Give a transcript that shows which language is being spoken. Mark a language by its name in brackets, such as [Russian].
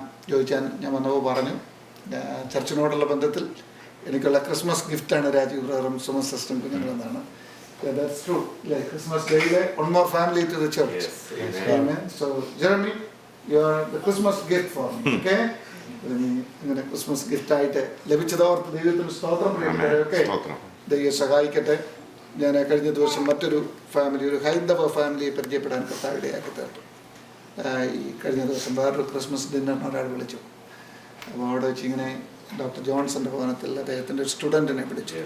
[Malayalam] ചോദിച്ചാൽ ഞാൻ വന്നപ്പോൾ പറഞ്ഞു, ചർച്ചിനോടുള്ള ബന്ധത്തിൽ എനിക്കുള്ള ക്രിസ്മസ് ഗിഫ്റ്റാണ് രാജീവ് ബ്രദറും സുമ സിസ്റ്ററും കുഞ്ഞുങ്ങളെന്നാണ്. [English] That's true. Like Christmas Day, one more family to the church. Yes. Amen. So Jeremy, you are the Christmas gift for me. Okay? [Malayalam] ഇങ്ങനെ ക്രിസ്മസ് ഗിഫ്റ്റായിട്ട് ലഭിച്ചതോർത്ത് ദൈവത്തിന് സ്തോത്രം ചെയ്യുന്നവരൊക്കെ ദൈവം സഹായിക്കട്ടെ. ഞാൻ കഴിഞ്ഞ ദിവസം മറ്റൊരു ഫാമിലി, ഒരു ഹൈന്ദവ ഫാമിലിയെ പരിചയപ്പെടാൻ കർത്താവ് ഇടയാക്കി തീർത്തു. ഈ കഴിഞ്ഞ ദിവസം വേറൊരു ക്രിസ്മസ് ഡിന്നറിന് ഒരാൾ വിളിച്ചു. അപ്പോൾ അവിടെ വെച്ച് ഇങ്ങനെ ഡോക്ടർ ജോൺസന്റെ ഭവനത്തിൽ അദ്ദേഹത്തിൻ്റെ ഒരു സ്റ്റുഡൻറ്റിനെ വിളിച്ചു.